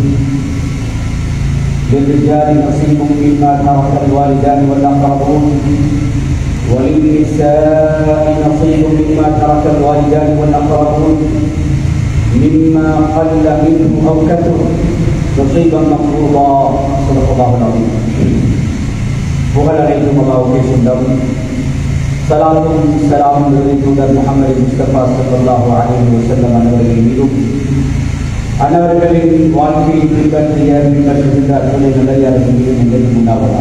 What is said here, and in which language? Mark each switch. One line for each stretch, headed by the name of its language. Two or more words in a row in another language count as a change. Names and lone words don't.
Arabic: للرجال نصيب مما ترك الوالدان والأقربون وللنساء نصيب مما ترك الوالدان والأقربون مما قل منه أو كثر نصيبا مفروضا. صدق الله العظيم.
Tamil: புகழ் அனைத்தும் அல்லாஹ்வுக்கே சொந்தம். ஸலாத்தும் ஸலாமும் தூதர் முஹம்மது முஸ்தபா
Arabic: صلى الله عليه وسلم
Tamil: அவர்களின் மீதும் அன்னவர்களின் வாழ்க்கையை பின்பற்றுகின்ற அத்துணை நல்லடியார்கள் மீதும் என்றும் உண்டாவதாக.